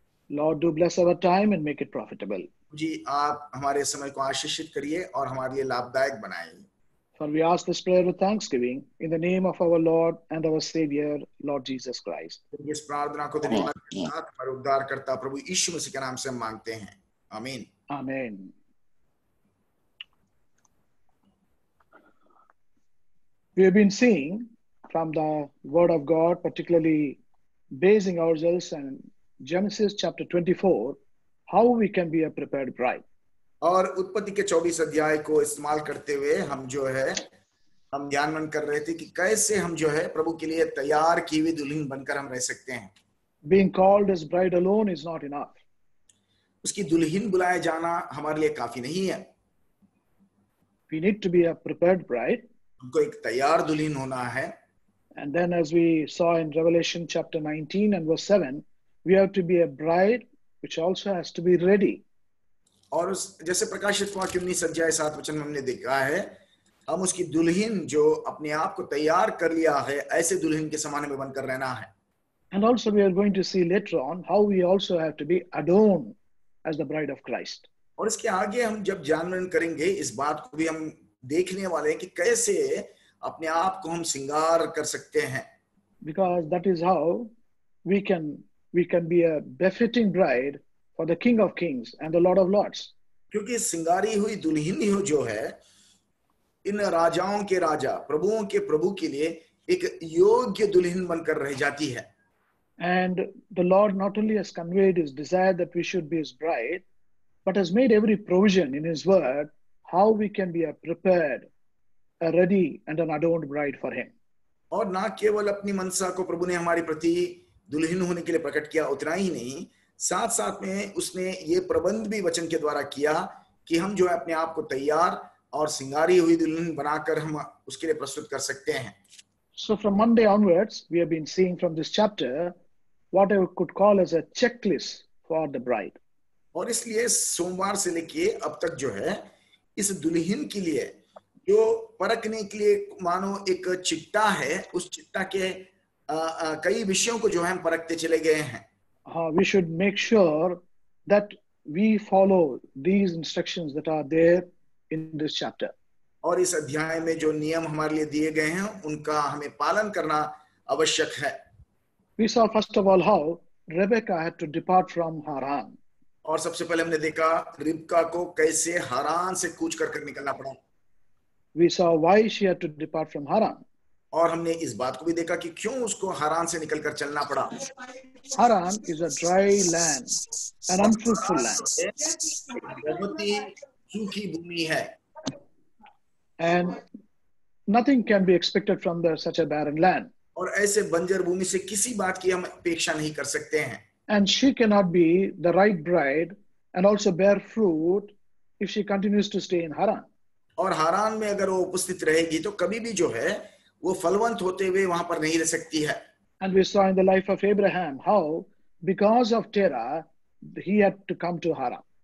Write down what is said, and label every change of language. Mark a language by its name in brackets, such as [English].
[English] Lord, do bless our time and make it profitable. [Hindi] जी आप हमारे समय को आशीषित करिए और हमारे लिए लाभदायक बनाइए. [English] For we ask this prayer with thanksgiving in the name of our Lord and our Savior, Lord Jesus Christ. [Hindi] इस प्रार्थना को धन्यवाद के साथ हमारे उद्धारकर्ता प्रभु यीशु मसीह के नाम से हम मांगते हैं. आमीन. [English] Amen. We have been seeing from the Word of God, particularly basing ourselves on Genesis chapter 24, how we can be a prepared bride. [Hindi] और उत्पत्ति के 24 अध्याय को इस्तेमाल करते हुए हम जो है हम ध्यान कर रहे थे कि कैसे हम जो है प्रभु के लिए तैयार की हुई दुल्हन बनकर हम रह सकते हैं। [English] Being called as bride alone is not enough. [Hindi] उसकी दुल्हन बुलाया जाना हमारे लिए काफी नहीं है। [English] We need to be a prepared bride. [Hindi] हमको एक तैयार दुल्हन होना है। [English] And then, as we saw in Revelation chapter 19 and verse 7, we have to be a bride which also has to be ready. [Hindi] और उस जैसे प्रकाशित वाक्य 19:7 में हमने देखा है, हम उसकी दुल्हन जो अपने आप को तैयार कर लिया है, ऐसे दुल्हन के समान में बनकर रहना है। [English] And also we are going to see later on how we also have to be adorned as the bride of Christ. [Hindi] और इसके आगे हम जब जानन करेंगे, इस बात को भी हम देखने वाले हैं कि कैसे अपने आप को हम श्रृंगार कर सकते हैं। [English] Because that is how we can be a befitting bride for the King of Kings and the Lord of Lords. [Hindi] क्योंकि श्रृंगारी हुई दुल्हन ही जो है, इन राजाओं के राजा, प्रभुओं के प्रभु के लिए एक योग्य दुल्हन बनकर रह जाती है। [English] And the Lord not only has conveyed his desire that we should be his bride, but has made every provision in his word how we can be a prepared, a ready and an adorned bride for him. [Hindi] और ना केवल अपनी मनसा को प्रभु ने हमारे प्रति दुल्हन होने के लिए प्रकट किया, उतना ही नहीं, साथ साथ में उसने ये प्रबंध भी वचन के द्वारा किया कि हम जो है अपने आप को तैयार और श्रृंगारी हुई दुल्हन बनाकर हम उसके लिए प्रस्तुत कर सकते हैं। [English] So from Monday onwards, we have been seeing from this chapter what I could call as a checklist for the bride. [Hindi] और इसलिए सोमवार से लेके अब तक जो है इस दुल्हन के लिए जो परखने के लिए मानो एक चिट्टा है, उस चिट्टा के कई विषयों को जो है हम परखते चले गए हैं। [English] We should make sure that we follow these instructions that are there in this chapter. [Hindi] और इस अध्याय में जो नियम हमारे लिए दिए गए हैं उनका हमें पालन करना आवश्यक है। [English] We saw first of all how Rebecca had to depart from Haran. [Hindi] और सबसे पहले हमने देखा रिबका को कैसे हारान से कूच कर निकलना पड़ा। [English] We saw why she had to depart from Haran. [Hindi] और हमने इस बात को भी देखा कि क्यों उसको हारान से निकलकर चलना पड़ा। [English] Haran is a dry land, an unfruitful land. [Hindi] बहुत ही सूखी भूमि है। [English] And nothing can be expected from such a barren land. [Hindi] और ऐसे बंजर भूमि से किसी बात की हम अपेक्षा नहीं कर सकते हैं। [English] And she cannot be the right bride and also bear fruit if she continues to stay in Haran. [Hindi] और हारान में अगर वो उपस्थित रहेगी तो कभी भी जो है वो फलवंत होते हुए वहां पर नहीं रह सकती है। [English] And we saw in the life of Abraham how because of Terah he had to come to Haran.